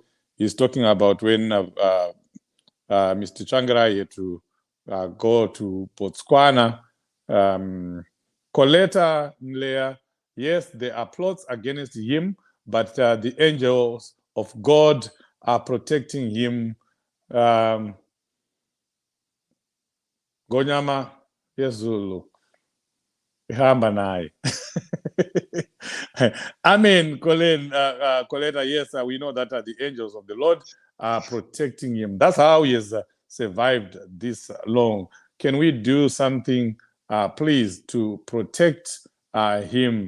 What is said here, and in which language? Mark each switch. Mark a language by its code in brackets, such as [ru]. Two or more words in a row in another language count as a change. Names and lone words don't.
[en] He's talking about when Mr. Tsvangirai had to go to Botswana. Coletta Nlea, yes, there are plots against him, but the angels of God are protecting him. [nd] Gonyama Yezulu. Ihamba naye. [en] Amen, Colin. Coletta, yes, we know that the angels of the Lord are protecting him. That's how he has survived this long. Can we do something, please, to protect him?